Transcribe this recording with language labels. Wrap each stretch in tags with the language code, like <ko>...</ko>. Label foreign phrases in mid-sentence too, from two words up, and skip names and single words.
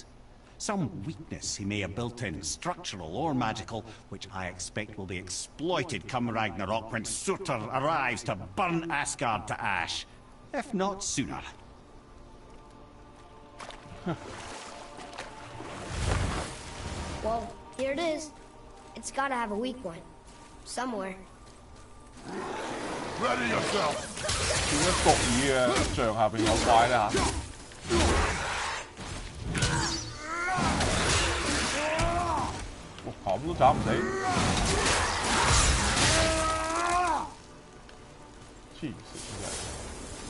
<en>Some weakness he may have built in, structural or magical, which I expect will be exploited come Ragnarok when Surtur arrives to burn Asgard to ash. If not sooner. Well, here it is. It's gotta have a weak point. Somewhere. Ready yourself!</en> <yue>點解角耳嘅像下邊有怪咧嚇？咁都斬唔死，黐線真係。</yue>